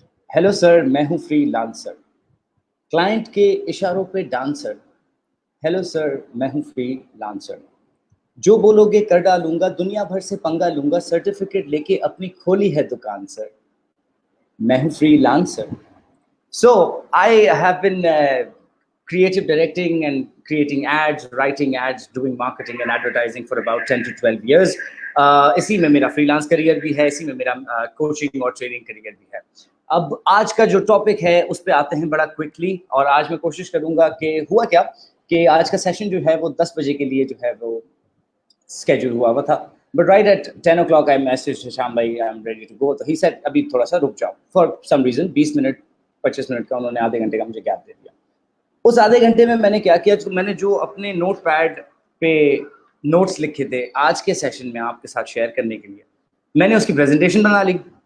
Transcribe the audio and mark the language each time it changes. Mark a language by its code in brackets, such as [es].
[hi] Hello sir मैं हूँ free lancer client के इशारों पे डांसर. हेलो सर मैं हूँ फ्री लांसर जो बोलोगे कर डालूंगा दुनिया भर से पंगा लूंगा सर्टिफिकेट लेके अपनी खोली है दुकान सर. मैं हूँ free lancer. [en] So I have been creative directing and creating ads, writing ads, doing marketing and advertising for about 10 to 12 years. [hi] इसी में मेरा freelance career भी है, इसी में मेरा coaching और training career भी है. अब आज का जो topic है उस पे आते हैं बड़ा quickly और आज मैं कोशिश करूँगा कि हुआ क्या कि आज का session जो है वो 10 बजे के लिए जो है वो schedule हुआ हुआ था. [en] But right at 10 o'clock I messaged Hisham bhai I'm ready to go. [hi] तो [en] he said [hi] अभी थोड़ा सा रुक जाओ [en] for some reason [hi] 20 minute 25 minute का उन्होंने आधे घंटे का मुझे गैप दे दिया. उस आधे घंटे में मैंने क्या किया तो मैंने जो अपने नोट पैड पे नोट्स लिखे थे आज के सेशन में आपके साथ शेयर करने के लिए मैंने उसकी प्रेजेंटेशन बना ली.